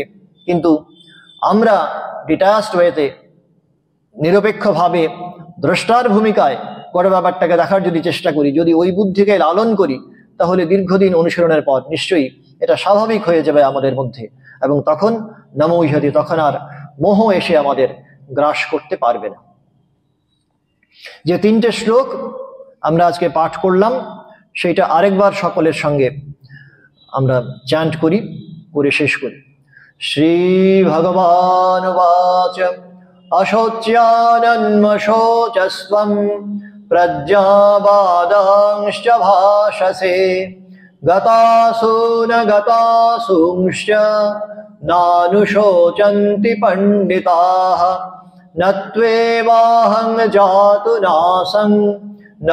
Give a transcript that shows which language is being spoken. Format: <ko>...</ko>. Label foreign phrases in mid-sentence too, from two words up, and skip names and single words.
<bn>কিন্তু আমরা</bn> <en>detached way</en> <bn>নিরপেক্ষভাবে দ্রষ্টার ভূমিকায় গোটা ব্যাপারটাকে দেখার যদি চেষ্টা করি, যদি ওই বুদ্ধিকে লালন করি, তাহলে দীর্ঘদিন অনুশীলনের পর নিশ্চয়ই এটা স্বাভাবিক হয়ে যাবে আমাদের মধ্যে এবং তখন নমুহ্যতি, তখন আর মোহ এসে আমাদের গ্রাস করতে পারবে না। যে তিনটে শ্লোক আমরা আজকে পাঠ করলাম সেটা আরেকবার সকলের সঙ্গে আমরা চ্যান্ট করি, করে শেষ করি।</bn> <sa>শ্রী ভগবান বাচ অশোচ্যানন্মশোচস্বম প্রজ্ঞাবাদাংশ্চ ভাষসে গতাসু ন গতাসুংশ্চ নানুশোচন্তি পণ্ডিতাঃ ন ত্বেবাহং জাতু নাসং ন</sa>